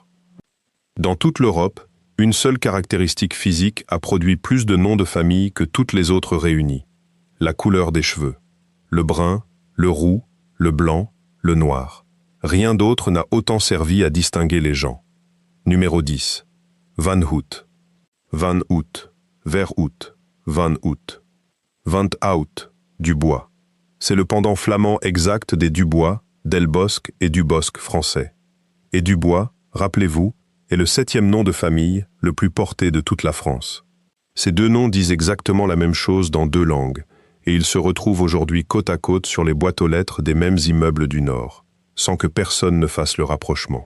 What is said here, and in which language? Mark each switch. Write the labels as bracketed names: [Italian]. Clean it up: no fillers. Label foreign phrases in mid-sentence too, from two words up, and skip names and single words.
[French] Dans toute l'Europe, une seule caractéristique physique a produit plus de noms de famille que toutes les autres réunies. La couleur des cheveux. Le brun, le roux, le blanc, le noir. Rien d'autre n'a autant servi à distinguer les gens. Numéro 10. Van Hout. Van Hout, Verhout, Van Hout. Van Hout, du bois. C'est le pendant flamand exact des Dubois, Delbosque et Dubosc français. Et Dubois, rappelez-vous, est le 7e nom de famille, le plus porté de toute la France. Ces 2 noms disent exactement la même chose dans 2 langues, et ils se retrouvent aujourd'hui côte à côte sur les boîtes aux lettres des mêmes immeubles du Nord, sans que personne ne fasse le rapprochement.